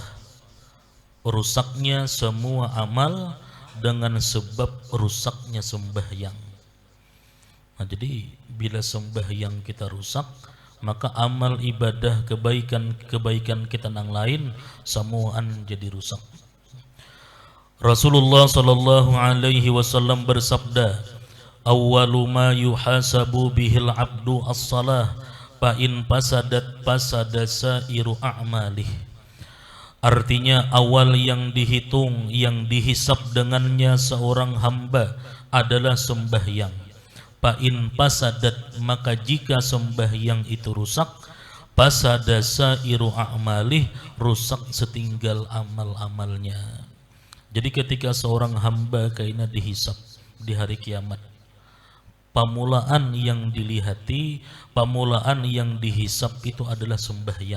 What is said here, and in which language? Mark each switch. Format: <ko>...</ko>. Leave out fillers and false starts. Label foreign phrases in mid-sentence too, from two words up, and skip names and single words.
<bjn>Rusaknya semua amal dengan sebab rusaknya sembahyang. Nah, jadi bila sembahyang kita rusak, maka amal ibadah kebaikan kita yang lain semuaan jadi rusak. Rasulullah</bjn> <ar>صلى الله عليه وسلم</ar> <bjn>bersabda,</bjn> <ar>أول ما يحاسب به العبد الصلاة فإن فسدت فسد سائر أعماله.</ar> <bjn>Artinya awal yang dihitung, yang dihisab dengannya seorang hamba adalah sembahyang.</bjn> <ar>فإن فسدت,</ar> <bjn>maka jika sembahyang itu rusak,</bjn> <ar>فسد سائر أعماله,</ar> <bjn>rusak setinggal amal-amalnya. Jadi ketika seorang hamba kaina dihisab di hari kiamat, pamulaan yang dilihati, pamulaan yang dihisab itu adalah sembahyang.</bjn>